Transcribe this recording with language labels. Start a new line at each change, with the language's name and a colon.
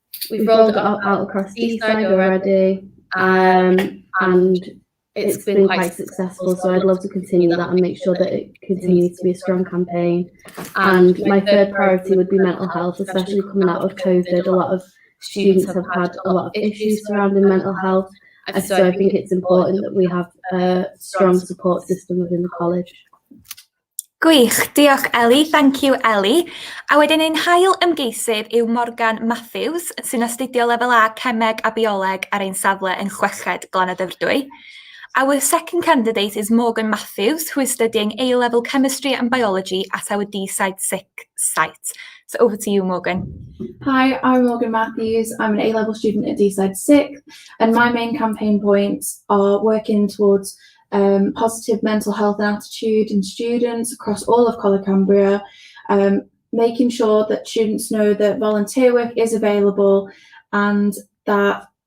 English: We've rolled it out across Deeside already, and it's been quite successful, so I'd love to continue that and make sure that it continues to be a strong campaign. And my third priority would be mental health, especially coming out of COVID. A lot of students have had a lot of issues surrounding mental health, so I think it's important that we have a strong support system within the college.
Welsh: Gwych, diolch Ellie,
English: thank you Ellie.
Welsh: A wedyn ein hail ymgeisydd yw Morgan Matthews, sy'n astudio lefel A Cemeg a Bioleg ar ein safle yn Chweched Glanadyfrdwy.
English: Our second candidate is Morgan Matthews, who is studying A-level chemistry and biology at our Deeside site. So over to you, Morgan. Hi, I'm Morgan Matthews. I'm an A-level student at Deeside 6th, and my main campaign points are working towards positive mental health and attitude in students across all of Cambria, making sure that students know that volunteer work is available and that